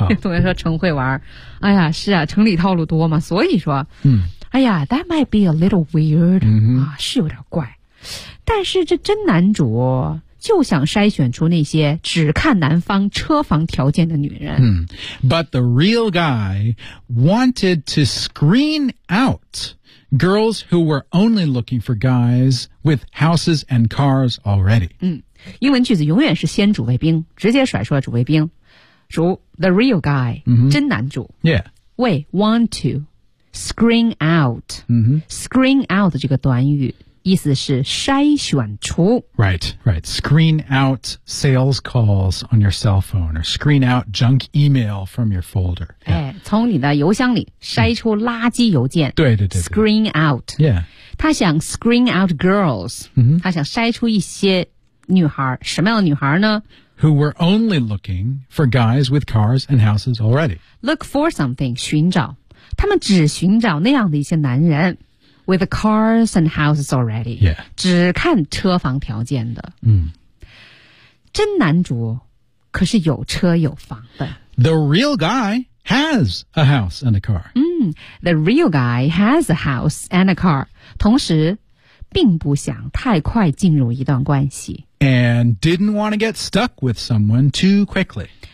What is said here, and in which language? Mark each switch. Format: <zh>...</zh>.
<zh>同学说陈慧玩儿。哎呀，是啊，城里套路多嘛，所以说，哎呀 ，</zh> <en>that might be a little weird.</en> <zh>啊，是有点怪。但是这真男主就想筛选出那些只看男方车房条件的女人。</zh> <en>But the real guy wanted to screen out girls who were only looking for guys with houses and cars already.</en> <zh>英文句子永远是先主谓宾，直接甩出了主谓宾。主</zh> <en>the real guy,、mm-hmm.</en> <zh>真男主。</zh> <en>Yeah. Wait, want to screen out.、 Mm-hmm.</en> <zh>Screen out 这个短语。意思是筛选出</zh> <en>Right, right. Screen out sales calls on your cell phone or screen out junk email from your folder.、 Yeah.</en> <zh>哎、从你的邮箱里筛出垃圾邮件、对对对对</zh> <en>Screen out. Yeah.</en> <zh>他想</zh> <en>screen out girls.、 Mm-hmm.</en> <zh>他想筛出一些女孩。什么样的女孩呢</zh> <en>Who were only looking for guys with cars and houses already. Look for something,</en> <zh>寻找。他们只寻找那样的一些男人。</zh> <en>With the cars and houses already. Yeah.</en> <zh>只看车房条件的。真男主可是有车有房的。</zh> <en>The real guy has a house and a car. The real guy has a house and a car.</en> <zh>同时并不想太快进入一段关系。</zh> <en>And didn't want to get stuck with someone too quickly.</en>